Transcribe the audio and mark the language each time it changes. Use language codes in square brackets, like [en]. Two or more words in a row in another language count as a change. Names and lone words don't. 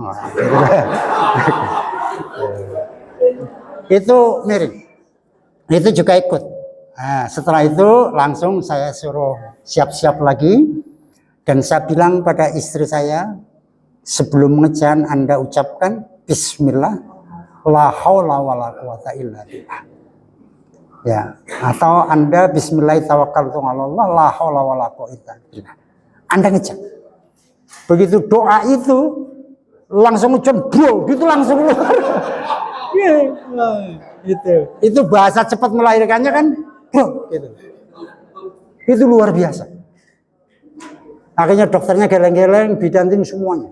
[id] Itu miring. Itu juga ikut. Nah, setelah itu langsung saya suruh siap-siap lagi. Dan saya bilang pada istri saya, sebelum mengejan Anda ucapkan [ar] بسم الله، لا حول ولا قوة إلا بالله. [id] Ya, atau Anda [ar] بسم الله توكلت على الله، لا حول ولا قوة بالله. [id] Anda ngejan. Begitu doa itu langsung ucap bro, gitu langsung keluar. Itu bahasa cepat melahirkannya kan, bro, gitu. Itu luar biasa. Akhirnya dokternya geleng-geleng, Bidantin semuanya.